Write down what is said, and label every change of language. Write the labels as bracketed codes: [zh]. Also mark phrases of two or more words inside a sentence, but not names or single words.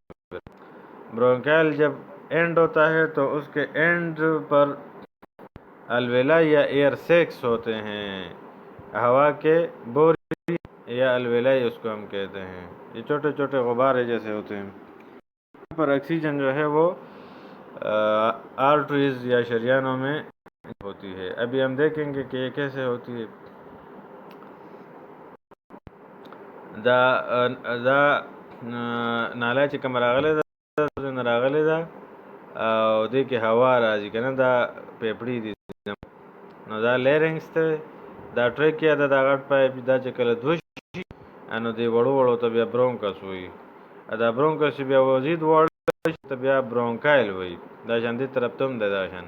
[ur] برونکائل جب اینڈ ہوتا ہے تو اس کے اینڈ پر الویلا یا ایئر سیکس ہوتے ہیں، ہوا کے بوری یا الویلائی اس کو ہم کہتے ہیں، یہ چھوٹے چھوٹے غبارے جیسے ہوتے ہیں. یہاں پر آکسیجن جو ہے وہ آرٹریز یا شریانوں میں ہوتی ہے. ابھی ہم دیکھیں گے کہ یہ کیسے ہوتی ہے. [ps] دا نالی چې کوم راغلی ده نه راغلی ده او دې کې هوا راځي که نه، دا پیپړي دي، نو دا لیرنګس دی، دا ټریکیا ده، دا غټ پایپ دا چې کله دوه شي نو دې وړو وړو ته بیا برونکس وایي، دا برونکس چې بیا مزید واړه شي ته بیا برونکایل وایي، دا شان دې طرف ته هم دی دا شان.